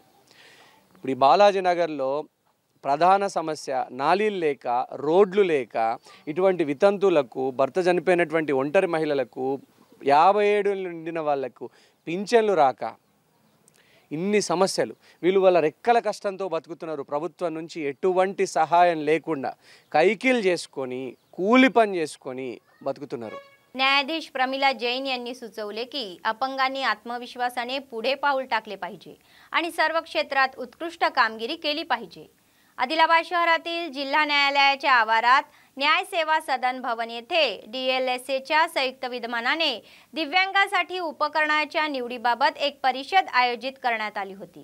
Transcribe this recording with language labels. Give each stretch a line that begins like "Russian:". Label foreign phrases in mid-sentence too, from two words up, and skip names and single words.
Telugu: ఇప్పుడు ఈ బాలాజీ నగర్లో ప్రధాన సమస్య నాలీలు లేక, రోడ్లు లేక, ఇటువంటి వితంతులకు, భర్త చనిపోయినటువంటి ఒంటరి మహిళలకు, 57 నిండిన వాళ్లకు పింఛన్లు రాక ఇన్ని సమస్యలు. వీళ్ళు వాళ్ళ రెక్కల కష్టంతో బతుకుతున్నారు. ప్రభుత్వం నుంచి ఎటువంటి సహాయం లేకుండా కైకిలు చేసుకొని, కూలి पन చేసుకొని बతుకుతున్నారు.
Marathi: न्यायाधीश प्रमिला जैन यांनी सुचवले की अपंगांनी आत्मविश्वासाने पुढे पाऊल टाकले पाहिजे आणि सर्व क्षेत्रात उत्कृष्ट कामगिरी केली पाहिजे. आदिलाबाद शहरातील जिल्हा न्यायालयाच्या आवारात न्याय सेवा सदन भवन येथे DLSAच्या संयुक्त विद्यमानाने दिव्यांगांसाठी उपकरणाच्या निवडीबाबत एक परिषद आयोजित करण्यात आली होती.